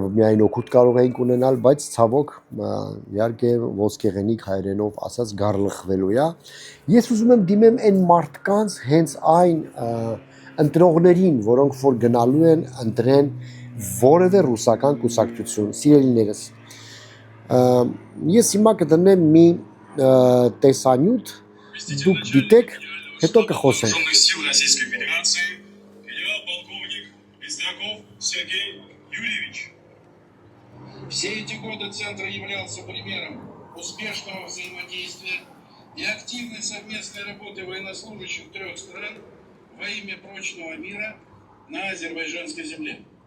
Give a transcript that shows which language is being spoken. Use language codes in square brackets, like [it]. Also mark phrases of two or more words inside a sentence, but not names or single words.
[hy] միայն օգուտ կարող էինք ունենալ, բայց ցավոք իհարկե ոսկեղենիկ հայերենով ասած գարլխվելու է։ Ես ուզում եմ դիմեմ այն մարդկանց հենց այն ընտրողներին, որոնք որ գնալու են ընտրեն որևէ ռուսական կուսակցություն, սիրելիներս։ Ես հիմա կդնեմ մի տեսանյութ, դուք գիտեք, հետո կխոսենք։ [ru] Сил Российской Федерации генерал-полковник Пестряков Сергей Юрьевич. Все эти годы Центр являлся примером успешного взаимодействия и активной совместной работы военнослужащих трех стран во имя прочного мира на азербайджанской земле.